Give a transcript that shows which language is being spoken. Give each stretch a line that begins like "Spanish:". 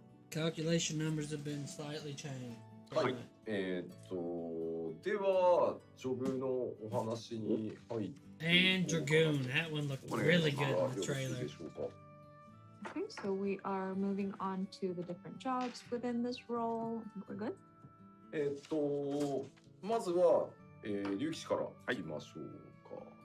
English: Calculation numbers have been slightly changed.
Japanese: はい。ではジョブのお話に入って
English: And Dragoon. That one looked really good in the trailer. Okay, so we are moving on to the different jobs within this role. I think we're good.
Japanese: まずは、竜騎士からいきましょうか。